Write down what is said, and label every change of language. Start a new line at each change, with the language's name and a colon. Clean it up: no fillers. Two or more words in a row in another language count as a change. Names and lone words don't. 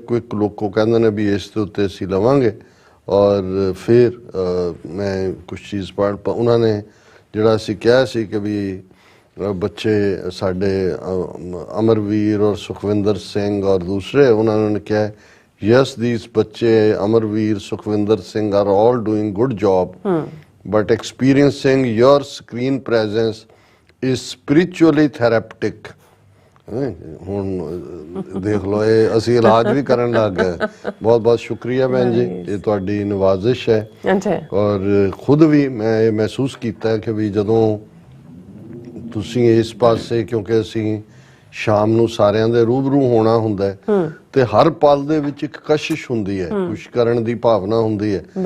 Punjabi: ਕੁਇਕ ਲੋਕੋ ਕਹਿੰਦੇ ਨੇ ਵੀ ਇਸ ਦੇ ਉੱਤੇ ਅਸੀਂ ਲਵਾਂਗੇ, ਔਰ ਫਿਰ ਮੈਂ ਕੁਛ ਚੀਜ਼ ਪੜ੍ਹ ਉਹਨਾਂ ਨੇ ਜਿਹੜਾ ਅਸੀਂ ਕਿਹਾ ਸੀ ਕਿ ਵੀ ਬੱਚੇ ਸਾਡੇ ਅਮਰਵੀਰ ਔਰ ਸੁਖਵਿੰਦਰ ਸਿੰਘ ਔਰ ਦੂਸਰੇ, ਉਹਨਾਂ ਨੇ ਕਿਹਾ
English: yes, these
Punjabi: ਬੱਚੇ ਅਮਰਵੀਰ ਸੁਖਵਿੰਦਰ ਸਿੰਘ
English: are all doing good job, but experiencing your screen presence is spiritually therapeutic.
Punjabi: ਹੁਣ ਦੇਖ ਲਓ, ਇਹ ਅਸੀਂ ਇਲਾਜ ਵੀ ਕਰਨ ਲੱਗ ਗਏ। ਬਹੁਤ ਬਹੁਤ ਸ਼ੁਕਰੀਆ ਭੈਣ ਜੀ, ਇਹ ਤੁਹਾਡੀ ਨਵਾਜ਼ਿਸ਼ ਹੈ। ਔਰ ਖੁਦ ਵੀ ਮੈਂ ਇਹ ਮਹਿਸੂਸ ਕੀਤਾ ਕਿ ਵੀ ਜਦੋਂ ਤੁਸੀਂ ਇਸ ਪਾਸੇ, ਕਿਉਂਕਿ ਅਸੀਂ ਸ਼ਾਮ ਨੂੰ ਸਾਰਿਆਂ ਦੇ ਰੂਬਰੂ ਹੋਣਾ ਹੁੰਦਾ ਤੇ ਹਰ ਪਲ ਦੇ ਵਿੱਚ ਇੱਕ ਕਸ਼ਿਸ਼ ਹੁੰਦੀ ਹੈ, ਕੁਛ ਕਰਨ ਦੀ ਭਾਵਨਾ ਹੁੰਦੀ ਹੈ।